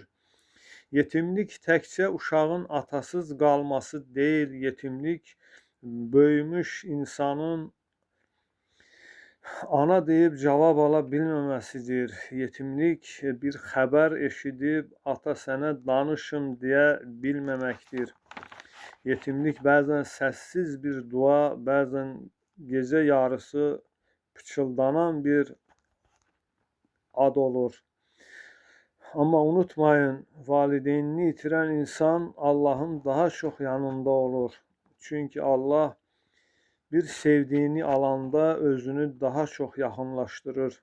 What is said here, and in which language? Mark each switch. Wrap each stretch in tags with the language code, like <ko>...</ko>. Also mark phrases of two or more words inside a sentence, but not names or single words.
<az>Yetimlik təkcə uşağın atasız qalması deyil, yetimlik böyümüş insanın ana deyib cavab ala bilməməsidir. Yetimlik bir xəbər eşidib ata sənə danışım deyə bilməməkdir. Yetimlik bəzən səssiz bir dua, bəzən gece yarısı pıçıldanan bir ad olur.</az> <tr>Ama unutmayın, valideynini yitiren insan Allah'ın daha çok yanında olur. Çünkü Allah bir sevdiğini alanda özünü daha çok yakınlaştırır.</tr>